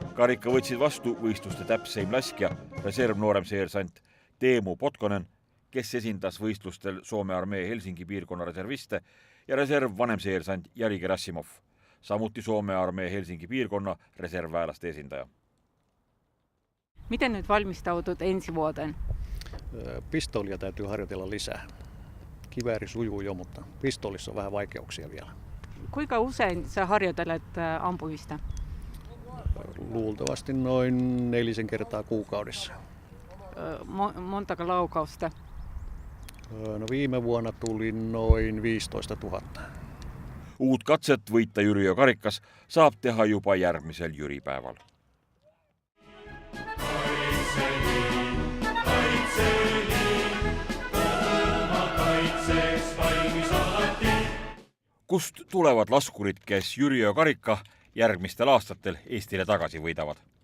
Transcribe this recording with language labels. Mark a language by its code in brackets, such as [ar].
[et] Karika võtsid vastu võistluste täpseim laskja, reservnoorem seersant Teemu Potkonen, kes esindas võistlustel Soome armee Helsingi piirkonna reserviste ja reserv vanemseersant Jari Gerassimov, samuti Soome armee Helsingi piirkonna reservväelaste esindaja. [fi] Miten nyt valmistaudut ensi vuoteen? Pistoolia täytyy harjoitella lisää. Kivääri sujuu jo, mutta pistoolissa on vähän vaikeuksia vielä. Kuinka usein sä harjoitelet ampumista? Luultavasti noin 4 kertaa kuukaudessa. Montako laukausta? No viime vuonna tuli noin 15 000. [et] Uut katset võita Jüriöö karikas saab teha juba järgmisel jüripäeval. Kaitseliit, Kust tulevad laskurid, kes Jüriöö karika järgmistel aastatel Eestile tagasi võidavad?